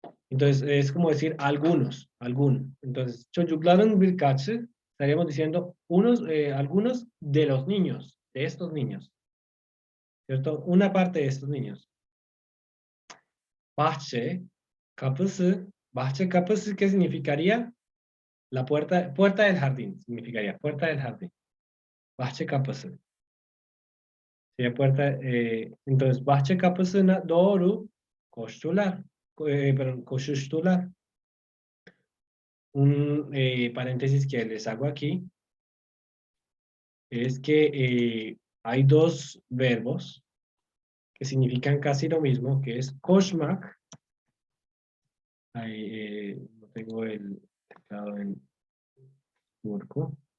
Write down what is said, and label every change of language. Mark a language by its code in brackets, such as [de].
[es] Entonces, es como decir algunos. Entonces, [tr] çocukların birkaçı, [es] estaríamos diciendo algunos de los niños, de estos niños. ¿Cierto? Una parte de estos niños. [tr] Bahçe, kapısı. Bahçe kapısı, [es] ¿qué significaría? La puerta del jardín, significaría puerta del jardín. [tr] Bahçe kapısı. [es] Sería puerta, entonces, [tr] bahçe kapısına doğru koştular. Koşuştular. [es] Un paréntesis que les hago aquí es que hay dos verbos que significan casi lo mismo, que es koşmak. Ahí no tengo el teclado en turco.